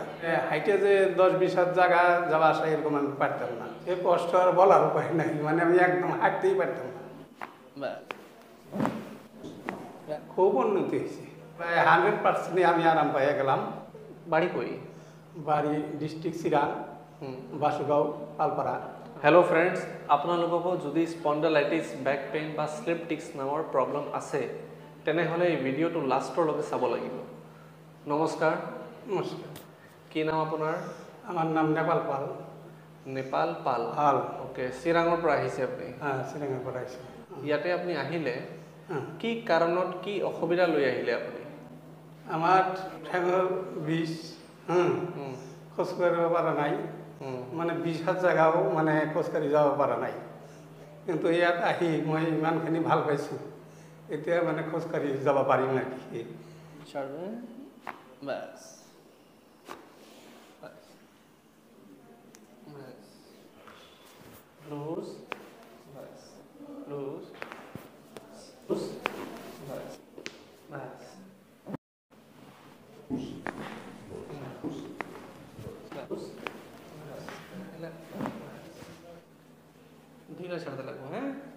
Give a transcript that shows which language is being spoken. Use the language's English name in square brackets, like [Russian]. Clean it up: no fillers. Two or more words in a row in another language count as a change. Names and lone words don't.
[Bangla] হাইটে যে 10-20 হাত জায়গা যাওয়া আসা এরকম আমি পারতাম না, সে কষ্ট আর বলার উপায় নাই, মানে আমি একদম হাঁটতেই পারতাম না। খুব উন্নতি হয়েছে, প্রায় 100% আমি আরাম পাইয়া গেলাম। বাড়ি কই? বাড়ি ডিস্ট্রিক্ট চিরাং, বাসুগাঁও, পালপাড়া। [English] hello friends, [Assamese] আপোনালোককো যদি স্পণ্ডাইলাইটিছ, [English] back pain [Assamese] বা [English] slip disc [Assamese] নামৰ প্ৰব্লেম আছে তেনেহ'লে এই ভিডিঅ'টো লাষ্টৰলৈকে চাব লাগিব। নমস্কাৰ, [Bangla] নমস্কার, [Assamese] কি নাম আপোনাৰ? [Bangla] আমার নাম নেপাল পাল। নেপাল পাল। পাল। [Assamese] অ'কে, চিৰাঙৰ পৰা আহিছে আপুনি? [Bangla] হ্যাঁ, চিরাঙের [Assamese] পৰা আহিছে। ইয়াতে আপুনি আহিলে [Bangla] হ্যাঁ, [Assamese] কি কাৰণত, কি অসুবিধা লৈ আহিলে আপুনি? [Bangla] আমার ঠ্যাঙের বিষ, [Assamese] খোঁজ কৰিব পৰা নাই, মানে 20 হাত জায়গাও মানে খোজকাঢ়ি যাব পৰা নাই, কিন্তু ইয়াত আহি মই ইমানখিনি ভাল পাইছোঁ, এতিয়া মানে খোজকাঢ়ি যাব পাৰিম আর কি। [English] bus loose bus loose loose bus bus [Bangla] ধীরে ছাড়তে লাগবো, হ্যাঁ?